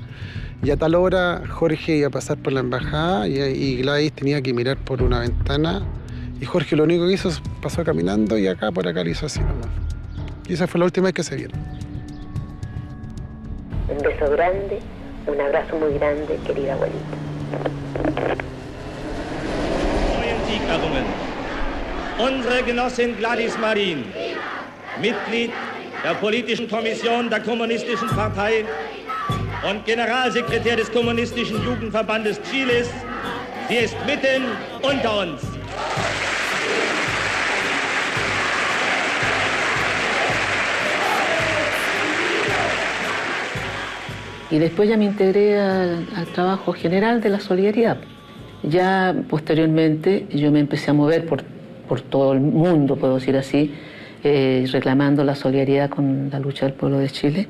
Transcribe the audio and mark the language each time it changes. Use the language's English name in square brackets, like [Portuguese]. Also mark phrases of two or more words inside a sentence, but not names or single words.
[Spanish] Y a tal hora Jorge iba a pasar por la embajada y Gladys tenía que mirar por una ventana. Y Jorge lo único que hizo es pasó caminando y acá por acá lo hizo así nomás. Y esa fue la última vez que se vieron. Un beso grande, un abrazo muy grande, querida abuelita. [German] Unsere Genossin Gladys Marin, Mitglied der Politischen Kommission der Kommunistischen Partei und Generalsekretär des Kommunistischen Jugendverbandes Chiles, sie ist mitten unter uns. [Spanish] Y después ya me integré al trabajo general de la solidaridad. Ya posteriormente yo me empecé a mover por todo el mundo, puedo decir así, reclamando la solidaridad con la lucha del pueblo de Chile.